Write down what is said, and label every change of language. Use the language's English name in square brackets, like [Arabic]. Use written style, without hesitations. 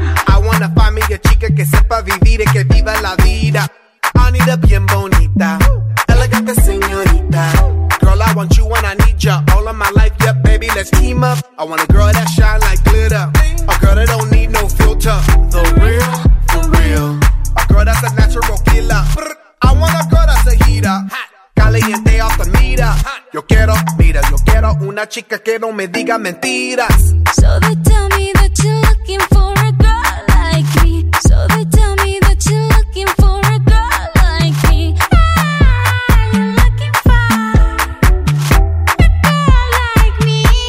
[English] I want a [Spanish] familia chica que sepa vivir y que viva la vida. [English] I need a [Spanish] bien bonita, elegante señorita. [English] Girl, I want you when I need ya. All of my life, yeah, baby, let's team up. I want a girl that shine like glitter. A girl that don't need no filter. The real, the real. A girl that's a natural killer. I want a girl that's a heater. Caliente off the meter. [Spanish] Yo quiero, mira, yo quiero una chica que no me diga mentiras. [English] So they tell me that you're looking for a girl like me. So they tell me that you're looking for a girl like me. Ah, you're looking for a girl like me.